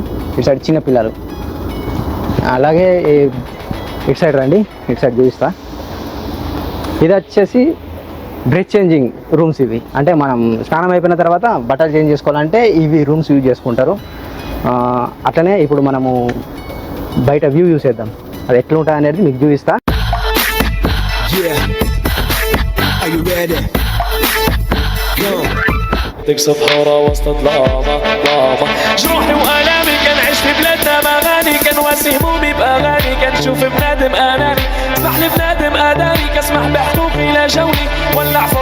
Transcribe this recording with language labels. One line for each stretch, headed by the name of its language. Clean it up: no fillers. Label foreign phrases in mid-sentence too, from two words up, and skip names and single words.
Telugu: ఇటు సైడ్ చిన్న పిల్లలు. అలాగే ఇటు సైడ్ రండి, ఇటు సైడ్ చూపిస్తా. ఇది వచ్చేసి
English: dress changing rooms.
Telugu: ఇవి అంటే మనం స్నానం అయిపోయిన తర్వాత బట్టలు చేంజ్ చేసుకోవాలంటే ఇవి
English: rooms use
Telugu: చేసుకుంటారు. అట్లనే ఇప్పుడు మనము బయట వ్యూ చూసేద్దాం, అది ఎట్లా ఉంటుంది అనేది మీకు చూపిస్తా.
Arabic: تكسب حارة وسط ظلامة جروحي وآلامي كان عيش في بلادنا مغاني كان واسي همومي بأغاني كان شوف بنادم أناني اسمح لي بنادم أداني كاسمح بحقوقي لا جولي ولع